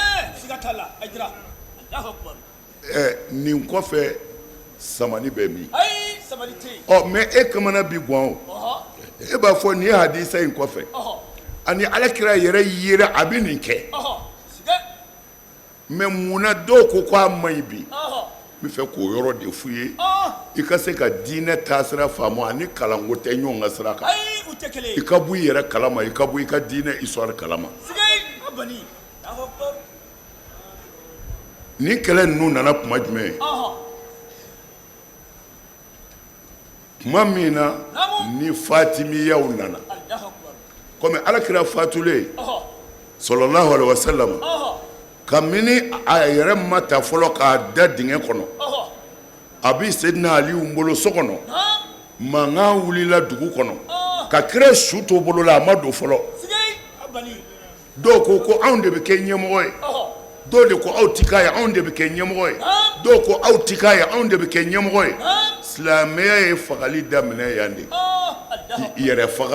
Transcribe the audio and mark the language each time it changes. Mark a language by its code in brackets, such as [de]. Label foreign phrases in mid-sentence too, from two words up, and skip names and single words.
[bm] nin kɔfɛ samani bɛ min mais e kamana bi gan o e b'a fɔ nin ye hadisa in kɔfɛ ani ala kira yɛrɛ yera a bɛ nin kɛ mais munna dɔw ko k'a man ɲi bi n bɛ fɛ k'o yɔrɔ de f'u ye i ka se ka diinɛ taasira faamu ani kalanko tɛ ɲɔgɔn ka sira kan i ka bɔ i yɛrɛ kalama i ka bɔ i ka diinɛ histoire kalama ni kɛlɛ ninnu nana kuma jumɛn kuma min na ni fatimiyaw nana komi alakira fatulen [ar] صلى الله عليه وسلم [bm] kabini a yɛrɛ ma ta fɔlɔ k'a da dingɛ kɔnɔ a bi Seydina Aliyu bolo so kɔnɔ mankan wulila dugu kɔnɔ ka kira su to bolo la a ma don fɔlɔ dɔw ko anw de bɛ kɛ ɲɛmɔgɔ ye dɔw de ko aw ti k'a ye anw de bɛ kɛ ɲɛmɔgɔ ye dɔw ko aw ti k'a ye anw de bɛ kɛ ɲɛmɔgɔ ye silamɛya ye fagali daminɛ yan de yɛrɛ